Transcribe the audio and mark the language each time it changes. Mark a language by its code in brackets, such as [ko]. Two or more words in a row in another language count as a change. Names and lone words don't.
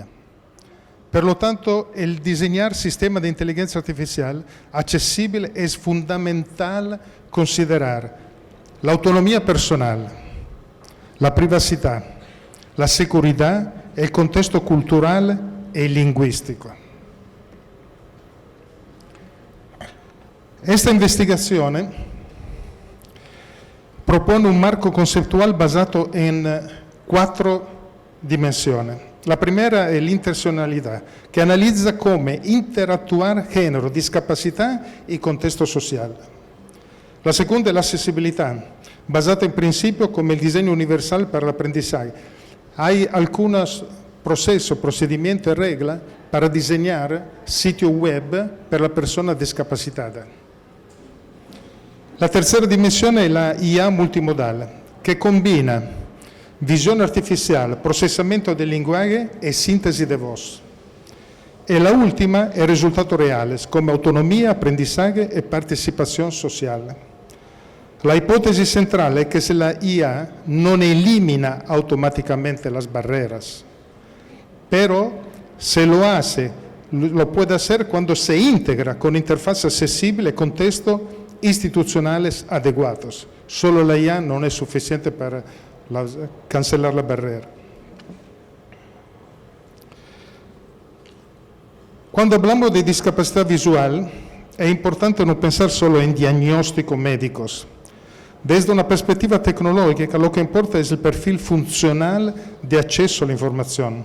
[es] Por lo tanto, el diseñar sistemas de inteligencia artificial accesible es fundamental considerar la autonomía personal, la privacidad, la seguridad, el contexto cultural y lingüístico. Esta investigación propone un marco conceptual basado en 4 dimensiones. La primera [it] è l'intersezionalità, che analizza come [es] interactuare género, discapacidad y contexto social. [it] La seconda è l'accessibilità, basata in principio come il disegno universal per l'aprendizaje. [es] Hay algunos procesos, procedimientos y reglas para diseñar sitios web [it] per la persona [es] discapacitada. [it] La tercera dimensione è la IA multimodal, che combina visione artificiale, processamento del linguaggio e sintesi di voce. E la ultima è il risultato reale, come autonomia, aprendizaje e partecipazione sociale. La ipotesi centrale è che se la IA non elimina [es] automáticamente las barreras, pero se lo hace, lo puede hacer cuando se integra con interfaz accesible e contextos institucionales adecuados. Solo la IA [it] non è sufficiente [es] para cancelar la barrera. Cuando hablamos de discapacidad visual, es importante no pensar solo en diagnósticos médicos. Desde una perspectiva tecnológica, lo que importa es el perfil funcional de acceso a la información.